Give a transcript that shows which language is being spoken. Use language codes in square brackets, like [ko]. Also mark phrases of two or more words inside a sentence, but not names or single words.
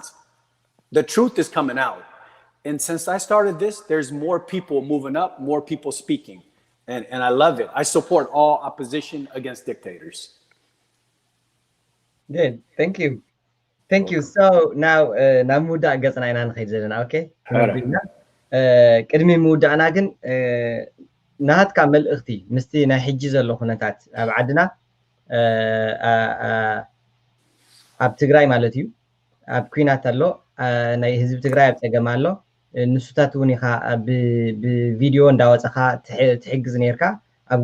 [en] The truth is coming out. And since I started this, there's more people moving up, more people speaking. And I love it. I support all opposition against dictators. Good. Thank you. Thank you. So now namuda gatsna ina nkhid zelena, okay? [ti] ቅድሚ ምውዳእና ግን ናሃትካ መልእኽቲ ምስቲ ናይ ሕጂ ዘሎ ኩነታት ኣብ ዓድና ኣብ ትግራይ ማለት እዩ ኣብ ኩናት ኣሎ ናይ ህዝቢ ትግራይ ኣብ ፀገም ኣሎ ንሱታት እውን ኢኻ ብቪድዮ እንዳወፀኻ ትሕግዝ ነርካ ኣብ